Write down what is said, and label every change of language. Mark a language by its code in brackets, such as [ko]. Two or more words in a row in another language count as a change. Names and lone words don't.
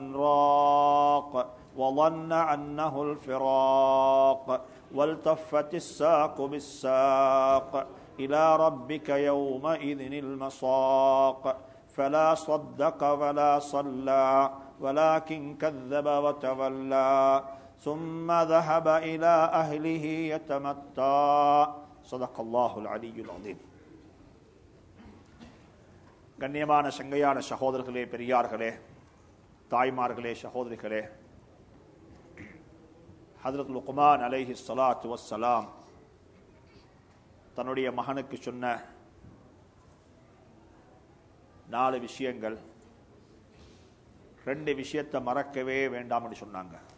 [ar] راق وظن أنه الفراق والتفت الساق بالساق إلى ربك يومئذ المساق فلا صدق ولا صلى ولكن كذب وتولى ثم ذهب إلى أهله يتمتع صدق الله العلي العظيم. [ta] கண்ணியமான சங்கையான சகோதரர்களே, பெரியார்களே, தாய்மார்களே, சகோதரிகளே, ஹஜ்ரத் லுக்மான் [ar] عليه الصلاة والسلام [ta] தன்னுடைய மகனுக்கு சொன்ன 4 விஷயங்கள், 2 விஷயத்தை மறக்கவே வேண்டாம் என்று சொன்னாங்க.